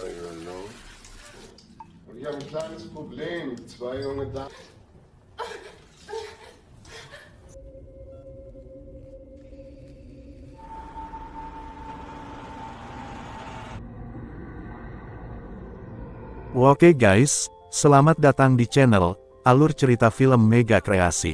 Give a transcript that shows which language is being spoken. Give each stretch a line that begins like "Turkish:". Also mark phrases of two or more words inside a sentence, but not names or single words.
German: hallo. Und ich habe ein kleines Problem. Zwei junge Damen.
Indonesian: Oke guys, selamat datang di channel Alur Cerita Film Mega Kreasi.